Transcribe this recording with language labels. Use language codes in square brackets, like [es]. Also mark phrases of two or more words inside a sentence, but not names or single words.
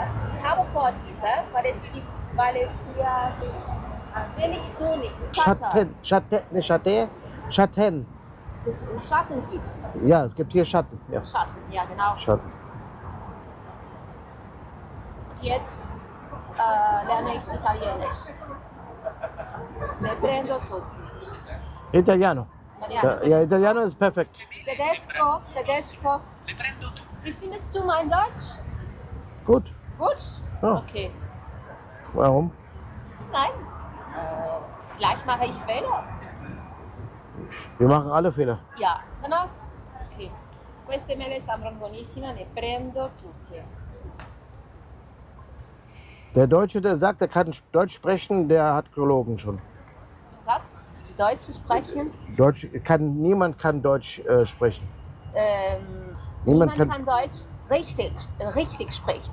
[de] Ich habe vor dieser, weil es hier wenig Sonne, Schatten. es Schatten gibt. Ja, es gibt hier Schatten. Ja. Schatten, ja genau. Schatten. Jetzt lerne ich Italienisch. [it] Le prendo tutti. [de] Italiano. Italiano. Ja, Italiano ist perfekt. Tedesco. Wie findest du mein Deutsch? Gut. Gut? Ja. Okay. Warum? Nein. Vielleicht mache ich Fehler. Wir machen alle Fehler. Ja, genau. Okay. [it] Queste mele sembrano buonissime, ne prendo tutte. [de] Der Deutsche, der sagt, er kann Deutsch sprechen, der hat gelogen schon. Was? Die Deutsche sprechen? Niemand kann Deutsch sprechen. Niemand kann Deutsch richtig sprechen.